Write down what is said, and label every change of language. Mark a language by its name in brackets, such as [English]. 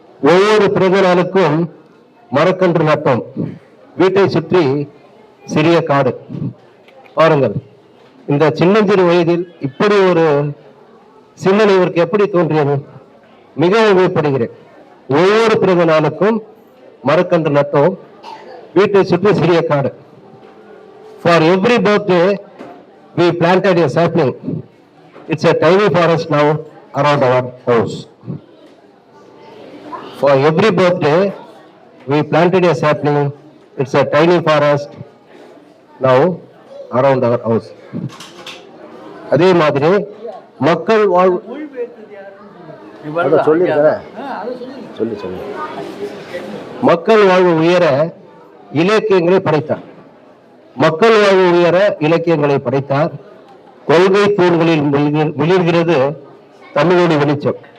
[Tamil] ஒவ்வொரு பிறந்த நாளுக்கும் மரக்கன்று நட்டோம், வீட்டை சுற்றி சிறிய காடு. பாருங்கள், இந்த சின்னஞ்சிறு வயதில் இப்படி ஒரு சிந்தனை இவருக்கு எப்படி தோன்றியது? மிகவும் வியப்படுகிறேன். ஒவ்வொரு பிறந்த நாளுக்கும் மரக்கன்று நட்டோம், வீட்டை சுற்றி சிறிய காடு. [English] For every birthday we planted a sapling. It's a tiny forest now around our house. For every birthday we planted a sapling. It's a tiny forest now around our house. [Tamil] அதே மாதிரி மக்கள் வாழ்வு மக்கள் வாழ்வு உயர இலக்கியங்களை படைத்தார். மக்கள் வாழ்வு உயர இலக்கியங்களை படைத்தார். கொள்கை தூண்களில் மிளிர்கிறது தமிழொலி வெளிச்சம்.